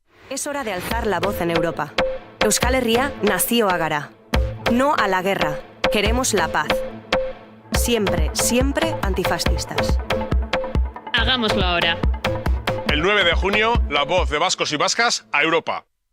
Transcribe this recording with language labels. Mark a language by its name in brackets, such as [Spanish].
[Spanish] Es hora de alzar la voz en Europa. [Basque] Euskal Herria nazioa gara. [Spanish] No a la guerra. Queremos la paz. Siempre, siempre antifascistas. Hagámoslo ahora. El 9 de junio, la voz de vascos y vascas a Europa.